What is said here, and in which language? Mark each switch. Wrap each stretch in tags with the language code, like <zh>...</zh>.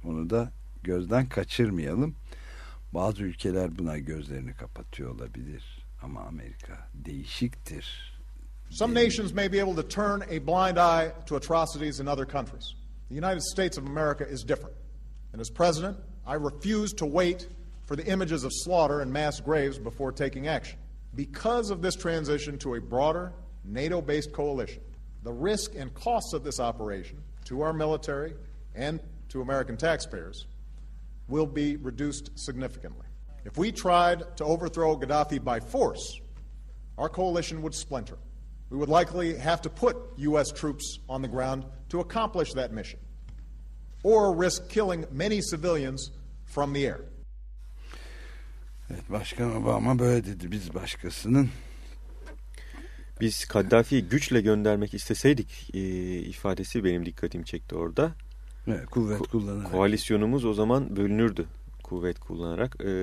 <tr>Onu da gözden kaçırmayalım. Bazı ülkeler buna gözlerini kapatıyor olabilir ama Amerika değişiktir.</tr> <en>Some nations may be able to turn a blind eye to atrocities in other countries. The United States of America is different. And as president, I refuse to wait for the images of slaughter and mass graves before taking action. Because of this transition to a broader NATO-based coalition, the risk and costs of this operation to our military and to American taxpayers will be reduced significantly. If we tried to overthrow Gaddafi by force, our coalition would splinter. We would likely have to put U.S. troops on the ground to accomplish that mission, or risk killing many civilians from the air.</en> <tr>Evet, Başkan Obama böyle dedi. Biz başkasının, biz Kaddafi'yi güçle göndermek isteseydik ifadesi benim dikkatimi çekti orada. Evet, kuvvet kullanarak. Koalisyonumuz o zaman bölünürdü kuvvet kullanarak.</tr>